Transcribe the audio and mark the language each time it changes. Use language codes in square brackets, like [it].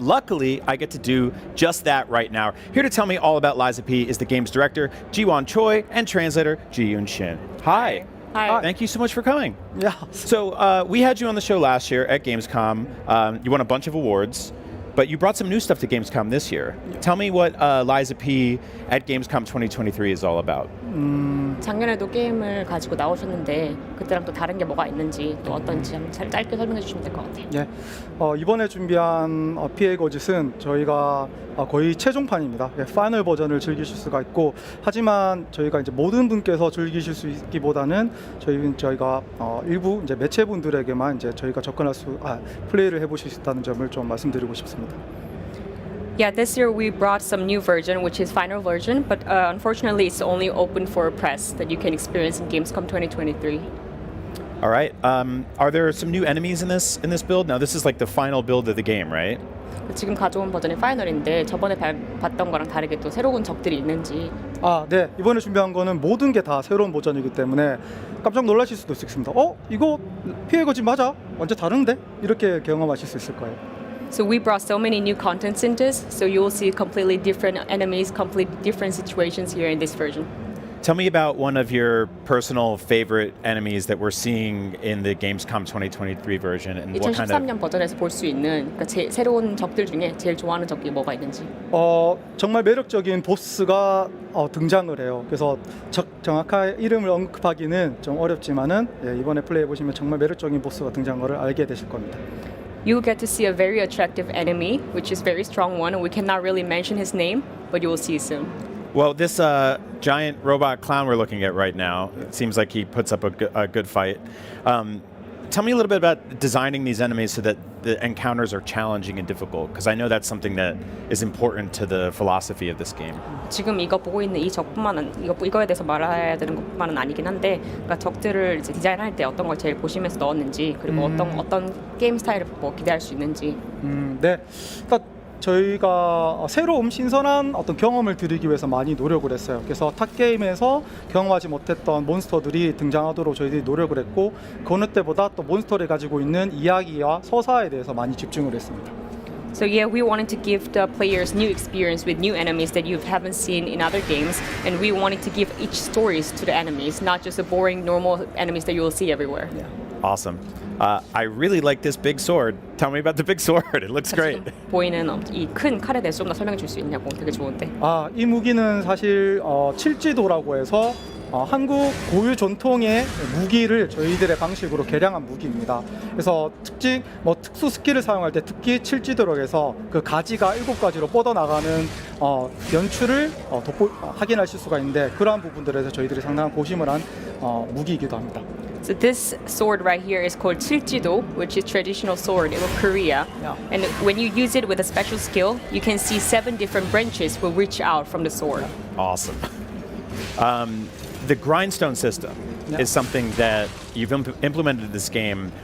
[en] Luckily, I get to do just that right now. Here to tell me all about Lies of P is the game's director, Ji-Won Choi, and translator, Ji-Yoon Shin. Hi. Hi. Thank you so much for coming. Yeah. So we had you on the show last year at Gamescom. You won a bunch of awards. But you brought some new stuff to Gamescom this year. Tell me what Liza P at Gamescom 2023 is all about. [ko] 작년에도 게임을 가지고 나오셨는데 그때랑 또 다른 게 뭐가 있는지 또 어떤지 한번 짧게 설명해 주시면 될 것 같아요. 예, 이번에 준비한 PA 거짓은 저희가 거의 최종판입니다. 예, 파이널 버전을 즐기실 수가 있고 하지만 저희가 이제 모든 분께서 즐기실 수 있기보다는 저희가 일부 이제 매체분들에게만 이제 저희가 플레이를 해보실 수 있다는 점을 좀 말씀드리고 싶습니다. [en] Yeah, this year we brought some new version, which is final version, but unfortunately it's only open for press that you can experience in Gamescom 2023. All right. Are there some new enemies in this build? Now this is like the final build of the game, right? [ko] 지금 가져온 버전이 파이널인데 저번에 봤던 거랑 다르게 또 새로운 적들이 있는지. 네. 이번에 준비한 거는 모든 게 다 새로운 버전이기 때문에 깜짝 놀라실 수도 있습니다. 이거 피해 거짓 맞아? 완전 다른데? 이렇게 경험하실 수 있을 거예요. [en] So we brought so many new contents in this, so you will see completely different enemies, completely different situations here in this version. Tell me about one of your personal favorite enemies that we're seeing in the Gamescom 2023 version, and what kind of. [ko] 2013년 버전에서 볼 수 있는 새로운 적들 중에 제일 좋아하는 적이 뭐가 있는지. 정말 매력적인 보스가 등장을 해요. 그래서 정확한 이름을 언급하기는 좀 어렵지만은 이번에 플레이해 보시면 정말 매력적인 보스가 등장한 것을 알게 되실 겁니다. [en] You will get to see a very attractive enemy, which is a very strong one, and we cannot really mention his name, but you will see soon. Well, this giant robot clown we're looking at right now, it seems like he puts up a good fight. Tell me a little bit about designing these enemies so that the encounters are challenging and difficult, because I know that's something that is important to the philosophy of this game. [ko] 지금 이거 보고 있는 이 이거에 대해서 말해야 되는 것만은 아니긴 한데, 그러니까 적들을 이제 디자인할 때 어떤 걸 제일 보시면서 넣었는지, 그리고 어떤 게임 스타일을 기대할 수 있는지. 네. 그러니까 저희가 새로운 신선한 어떤 경험을 드리기 위해서 많이 노력을 했어요. 그래서 탑 게임에서 경험하지 못했던 몬스터들이 등장하도록 저희들이 노력을 했고 그 어느 때보다 또 몬스터를 가지고 있는 이야기와 서사에 대해서 많이 집중을 했습니다. [en] So yeah, we wanted to give the players new experience with new enemies that you haven't seen in other games, and we wanted to give each stories to the enemies, not just the boring normal enemies that you will see everywhere. Yeah. Awesome. I really like this big sword. Tell me about the big sword. It looks great. [ko] 보이는 이 큰 칼에 대해서 좀 더 설명해 줄 수 있냐고. 되게 좋은데. 이 무기는 사실 칠지도라고 해서 한국 고유 전통의 무기를 저희들의 방식으로 개량한 무기입니다. 그래서 특수 스킬을 사용할 때 특히 칠지도라고 해서 그 가지가 7가지로 뻗어나가는 연출을 확인하실 수가 있는데 그러한 부분들에서 저희들이 상당한 고심을 한 무기이기도 합니다. [en] So this sword right here is called 칠지도, which is traditional sword of Korea. Yeah. And when you use it with a special skill, you can see 7 different branches will reach out from the sword. Awesome. The grindstone system is something that you've implemented in this game.